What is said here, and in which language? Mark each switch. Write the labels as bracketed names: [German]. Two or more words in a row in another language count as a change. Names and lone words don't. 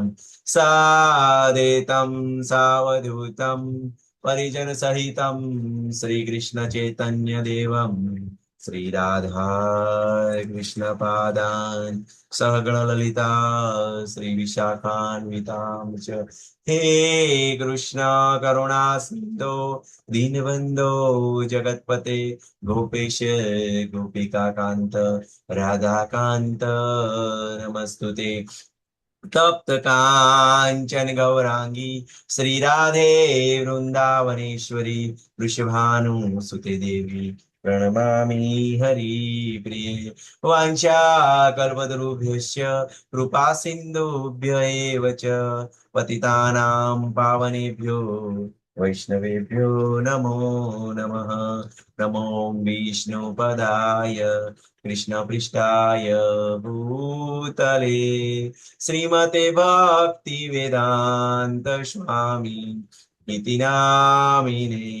[Sanskrit] सादेतं सावधूतं परिजन सहितं श्रीकृष्ण चैतन्य देवम श्री राधा कृष्ण पादान सहगण ललिता श्री विशाखान्वितां च हे कृष्ण करुणा सिंधो दीनबंधो जगतपते गोपेश गोपिका कांत राधाकांत नमस्तुते. तप्त कांचन गौरांगी श्री राधे वृंदावनेश्वरी वृषभानुसुते देवी પ્रणमामि हरिप्रिये. वाञ्छा कल्पतरुभ्यश्च कृपा सिन्धुभ्य एव च पतितानां पावनेभ्यो वैष्णवेभ्यो नमो नमः. नमो विष्णुपदाय कृष्णपृष्ठाय भूतले श्रीमते भक्तिवेदान्त स्वामी इति नामिने.